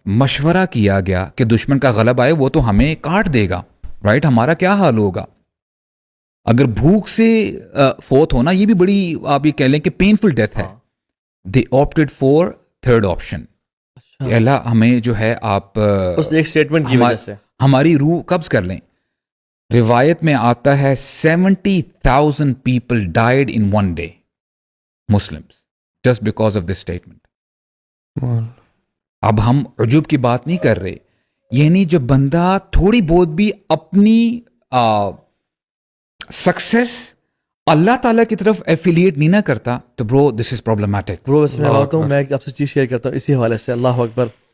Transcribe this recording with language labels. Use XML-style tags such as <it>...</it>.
<ur>مشورہ کیا گیا کہ دشمن کا غلبہ آئے وہ تو ہمیں کاٹ دے گا, رائٹ, ہمارا کیا حال ہوگا. اگر بھوک سے فوت ہونا یہ بھی بڑی آپ یہ کہہ لیں کہ پینفل ڈیتھ ہے.</ur> <en>They opted for 3rd option.</en> <ur>اللہ ہمیں جو ہے آپ اس ایک اسٹیٹمنٹ کی وجہ سے ہماری روح قبض کر لیں. روایت میں آتا ہے</ur> <en>70,000 people died in one day, Muslims, just because of this statement.</en> <ur>اب ہم عجب کی بات نہیں کر رہے, یعنی جب بندہ تھوڑی بہت بھی اپنی سکسیس اللہ تعالیٰ کی طرف ایفیلیٹ نہیں نہ کرتا تو</ur> <en>Bro this is problematic.</en> <ur>برو اس میں بات ہوں, میں آپ سے چیز شیئر کرتا ہوں اسی حوالے سے. اللہ اکبر.</ur>